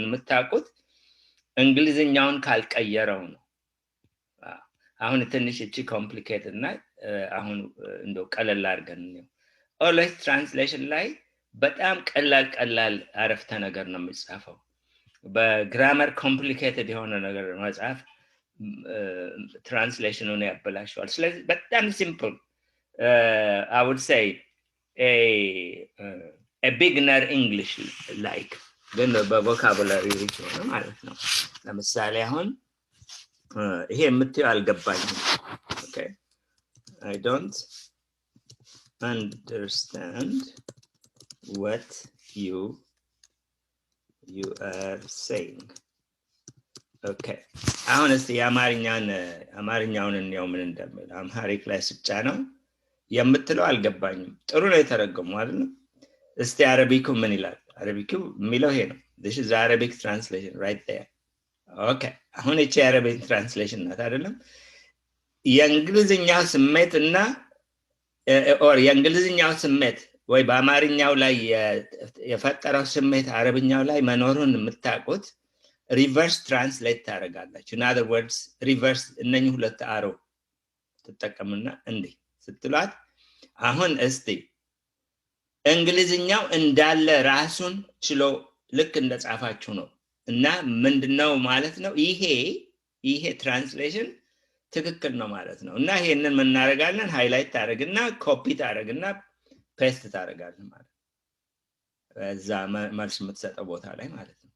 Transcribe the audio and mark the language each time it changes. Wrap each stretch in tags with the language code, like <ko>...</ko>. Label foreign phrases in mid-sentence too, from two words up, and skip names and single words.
<am>የምታውቁት እንግሊዝኛውን ካልቀየረው ነው። አሁን ትንሽ እቺ ኮምፕሊኬትድ እና አሁን እንደው ቀለል አድርገን ነው።</am> <en>always translation</en> <am>ላይ በጣም ቀላል አረፍተ ነገር ነው የሚጻፈው። በግራመር ኮምፕሊኬትድ የሆነ ነገር መጻፍ ትራንስሌሽኑን ያበላሸዋል። ስለዚህ በጣም ሲምፕል</am> <en>I would say a beginner English like</en> <am>ግን በቮካቡላሪ ሪች ሆነ ማለት ነው። ለምሳሌ አሁን ይሄ የምትዩ አልገባኝም።</am> <en>Okay, I don't understand what you are saying. Okay.</en> <am>አሁን እስቲ አማርኛውን እንየው ምን እንደሚል። አምሃሪክ ላይ ስጫ ነው የምትለው አልገባኝም። ጥሩ ነው የተረጎመው አይደል? እስቲ አረቢኩ ምን ይላል? አረቢኩ የሚለው ይሄ ነው።</am> <en>this is Arabic translation right there.</en> <am>Okay. አሁን እቺ</am> <en>Arabic translation</en> <am>ናት አይደለም? የእንግሊዝኛው ስሜትና የእንግሊዝኛው ስሜት ወይ በአማርኛው ላይ የፈጠረው ስሜት አረብኛው ላይ መኖሩን የምታውቁት</am> <en>reverse translate</en> <am>ታደርጋላችሁ።</am> <en>in other words</en> <am>ሪቨርስ እነኚህ ሁለት አሮ ተጠቀምና እንዴ ስትሏት አሁን እስቲ እንግሊዝኛው እንዳለ ራሱን ችሎ ልክ እንደጻፋችሁ ነው እና ምንድነው ማለት ነው ይሄ ትራንስሌሽን ትክክል ነው ማለት ነው እና ይሄንን ምን እናደርጋለን ሃይላይት ታደርግና ኮፒ ታደርግና ፔስት ታደርጋለህ ማለት እዛ መልስ የምትሰጠው ቦታ ላይ ማለት ነው።</am>